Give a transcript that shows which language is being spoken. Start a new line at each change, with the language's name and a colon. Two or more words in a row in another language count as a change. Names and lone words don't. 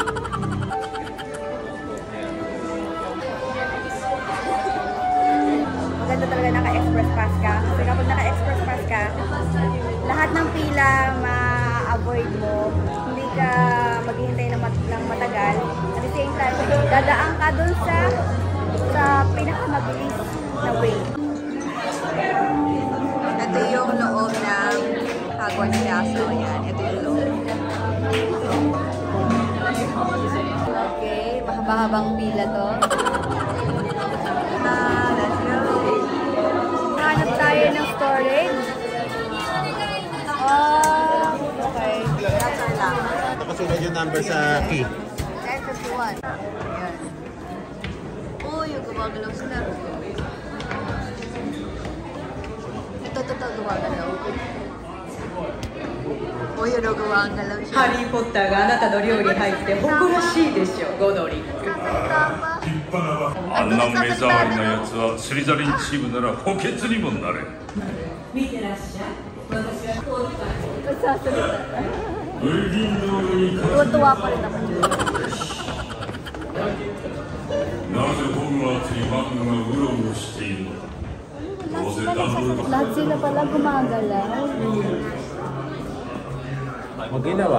Filipino: Maganda talaga naka-express pass ka. Kasi kapag naka-express pass ka, lahat ng pila ma-avoid mo. Hindi ka maghihintay ng matagal.
English: At the same time,
Filipino: dadaan ka dun sa pinakamabilis na way. Ito yung loob ng Hogwarts Castle. Yan. Ito yung loob. Okay. Mahaba-habang pila to.
English: Let's go.
Filipino: Hanap tayo ng storage.
English: Okay. That's our lock.
Filipino: Nakasunod yung number sa key. 1051. Ayan. Oh, yung gumagalaw sila. Ito, gumagalaw. Oh, yun, gumagalaw siya.
Japanese: ハリー・ポッターがあなたの寮に入って誇らしいでしょ、ゴドリ。あんな目障りなやつはスリザリンチームなら補欠にもなれ。見てらっしゃい。私はこういう感じ。
Filipino: Tuwa pa rin naman yun.
Japanese: なぜホグワーツにマグナがうろうろしているのか。どうせダンブルドア。
Filipino: Lahat sila pala gumagalaw. Maginawa.